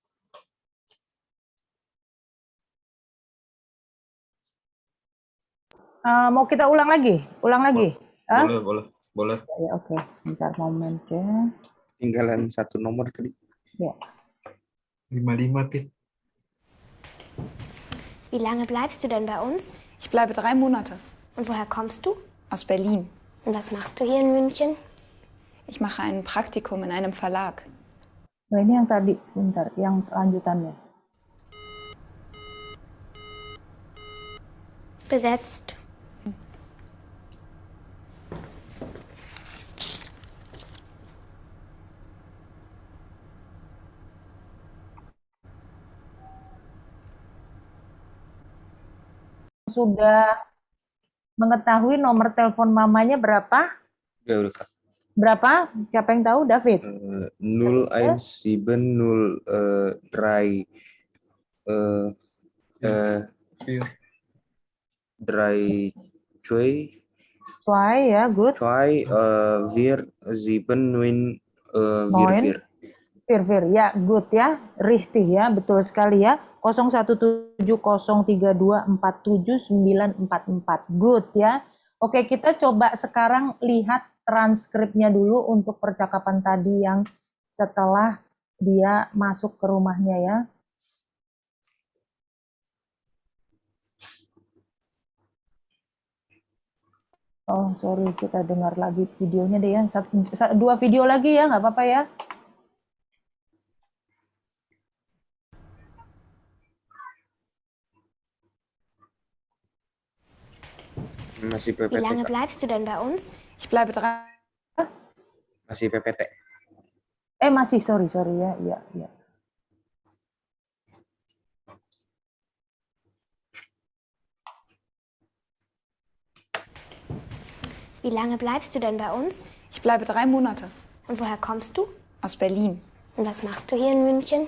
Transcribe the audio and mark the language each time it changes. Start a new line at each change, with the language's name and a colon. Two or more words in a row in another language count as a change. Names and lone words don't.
Indonesian: Mau kita ulang lagi? Ulang lagi? Hah? Boleh. Ya, oke. Bentar momen ya. Tinggalan satu nomor tadi. Ya. 55, Pit.
German: Wie lange bleibst du denn bei uns? Ich bleibe 3 Monate. Und woher kommst du? Aus Berlin. Und was machst du hier in München? Ich mache ein Praktikum in einem Verlag.
Indonesian: Nah, ini yang tadi, sebentar, yang selanjutannya. Besetzt. Sudah mengetahui nomor telepon mamanya berapa? Udah Kak. Berapa? Siapa yang tahu? David?
German: 0170 drei Zwei, ya, good. wir sieben wir.
Indonesian: Vir, ya, good ya. Richtig ya, betul sekali ya. 017032479944. Good ya. Oke, kita coba sekarang lihat transkripnya dulu untuk percakapan tadi yang setelah dia masuk ke rumahnya ya. Oh, sorry, kita dengar lagi videonya deh ya. Dua video lagi ya, nggak apa-apa ya. Masih PPT.
German: Wie lange bleibst du denn bei uns? Ich bleibe 3.
Indonesian: Masih PPT. Masih, sorry ya, ya.
German: Wie lange bleibst du denn bei uns? Ich bleibe 3 Monate. Und woher kommst du? Aus Berlin. Und was machst du hier in München?